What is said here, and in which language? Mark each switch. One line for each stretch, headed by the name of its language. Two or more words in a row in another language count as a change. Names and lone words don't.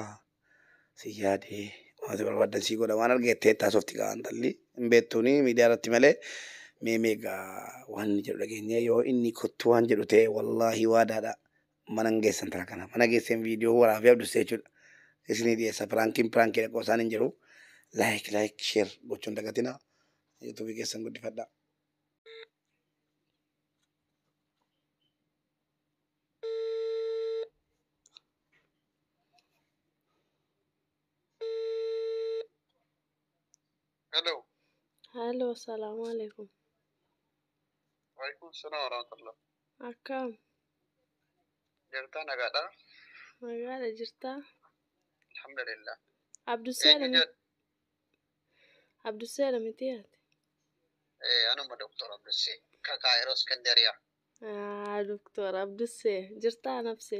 Oromo: Siyaadee wanti barbaadan sii godha waan argeettee taasofti kaan talli hin beektuuni miidiyaa irratti malee meegaa waan inni jedhu dhageenye yoo inni kottu waan jedhu ta'e wallaahi waadaadha mana hin geessan tara kana mana geessan viidiyoo waraabee Abdusee jechuudha isinii dhiyeessa piraankii dhaqoo isaan hin jiru laayik sheer gochuun dagatina yuutuubii keessan guddifadha. Hello,
Arabic: السلام عليكم. وعليكم السلام ورحمة الله.
Oromo: Akkam? Jirta nagaadha? Nagaadha jirta? Alhamdulillah. Abdusee miti ati? Anuma Dr. Abdusee Kakaayiroo Iskandariyaa. Dr. Abdusee jirta nafsee?